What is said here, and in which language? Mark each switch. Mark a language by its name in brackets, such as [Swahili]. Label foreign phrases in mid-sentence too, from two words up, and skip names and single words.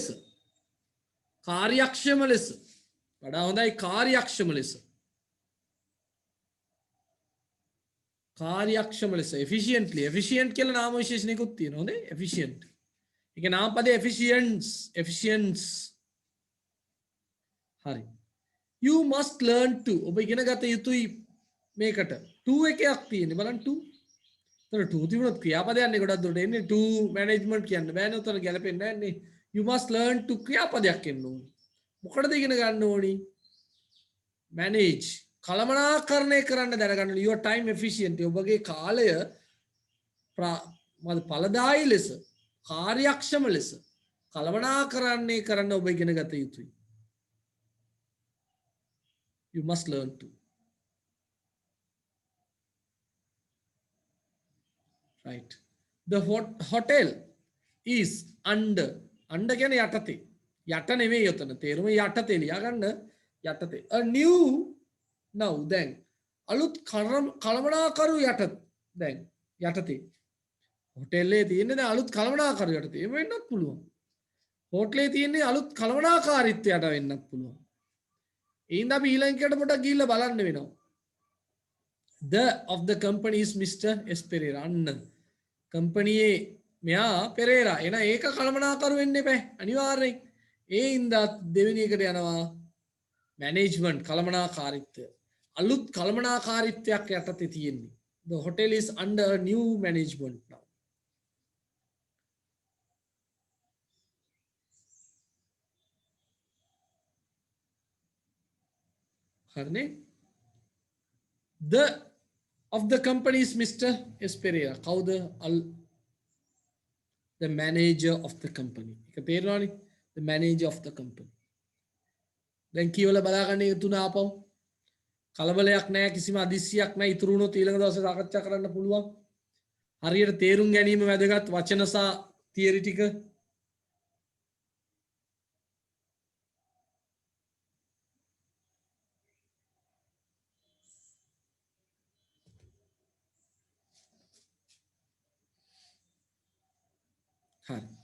[Sinhala] කාර්යක්ෂම ලෙස. වඩා හොඳයි කාර්යක්ෂම ලෙස. කාර්යක්ෂම ලෙස efficiently. efficient කියලා නාම විශේෂණයකුත් තියෙනවා නේ efficient. ඒක නාම පදේ efficiency. efficiency. හරි. [English] you must learn to [Sinhala] ඔබ ඉගෙන ගත යුතුයි මේකට. to එකක් තියෙන්නේ බලන්න to. තර to තිබුණොත් ක්‍රියාපදයක් නේ ගොඩක් දුරට එන්නේ [English] to management [Sinhala] කියන්න බෑනේ උතන ගැලපෙන්නේ නැහැ නේ. [English] you must learn to [Sinhala] ක්‍රියාපදයක් එන්න ඕනේ. මොකටද ඉගෙන ගන්න ඕනි? manage කළමනාකරණය කරන්න දැනගන්න ඕනේ. [English] your time efficiency [Sinhala] ඔබගේ කාලය ඵලදායී ලෙස කාර්යක්ෂම ලෙස කළමනාකරණය කරන්න ඔබ ඉගෙන ගත යුතුයි. [English] you must learn to. right the hotel is under [Sinhala] කියන්නේ යටතේ. යට නෙමෙයි යතන තේරුම යටතේ ලියා ගන්න යටතේ. [English] a new now [Sinhala] දැන් අලුත් කළමනාකරු යට දැන් යටතේ. හොටෙල්ලේ තියෙන්නේ දැන් අලුත් කළමනාකරු යටතේ. ඒ වෙන්නත් පුළුවන්. හෝටලේ තියෙන්නේ අලුත් කළමනාකාරීත්වයට වෙන්නත් පුළුවන්. ඒින්ද අපි ඊළඟට පොඩක් ගිහිල්ලා බලන්න වෙනවා. [English] the of the company is Mr. S. Pereira. [Sinhala] අන්න කම්පැනියේ මෙයා පෙරේරා. එන ඒක කළමනාකරු වෙන්න එපා. අනිවාර්යෙන්. ඒ හින්දා දෙවෙනි එකට යනවා මැනේජ්මන්ට් කළමනාකාරීත්වය. අලුත් කළමනාකාරීත්වයක් යටතේ තියෙන්නේ. [English] the hotel is under new management now. [Sinhala] හරිනේ? [English] the of the company is Mr. S. Pereira. කවුද? the manager of the company. [Sinhala] ඒක තේරෙනවනේ? [English] the manager of the company. [Sinhala] දැන් කියවලා බලාගන්න මේ තුන ආපහු. කලබලයක් නැහැ කිසිම අදිස්සියක් නැහැ. ඉතුරු වුණොත් ඊළඟ දවසේ සාකච්ඡා කරන්න පුළුවන්. හරියට තේරුම් ගැනීම වැදගත් වචන සහ තියරි ටික. හරි.